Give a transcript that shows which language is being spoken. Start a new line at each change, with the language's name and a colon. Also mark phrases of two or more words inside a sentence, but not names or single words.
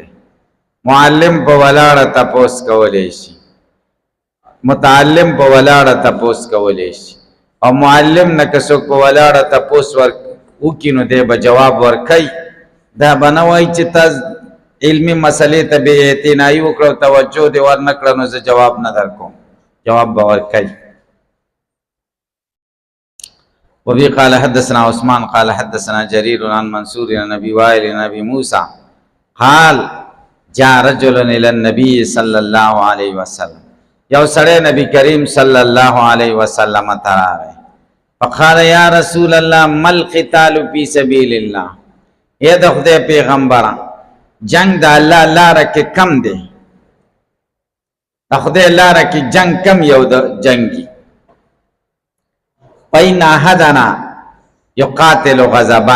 Pashto: معلم په ولاړه تپوس کولی شي، متعلم په ولاړه تپوس کولی شي. او معلم نه که څوک په ولاړه تپوس وکړي نو دی به جواب ورکوي. دا به نه وایي چې تا علمي مسلې ته بې اعتنایي وکړه او توجه دې ورنه کړه نو زه جواب نه درکوم. جواب به ورکوي.
Arabic: وبه قال حدثنا عثمان قال حدثنا جرير عن منصور عن ابي وائل عن ابي موسى قال جاء رجل الى النبي صلى الله عليه وسلم.
Pashto: یو سړی نبی کریم صلی الله علیه وسلم ته راغی.
Arabic: فقال یا رسول الله ما القتال فی سبیل الله.
Pashto: اے د خدای پیغمبره جنگ د الله لاره کې کم دی؟ د خدای لاره کې جنگ کم یو د جنگي؟
Arabic: پین احدنا یقاتل غضبا.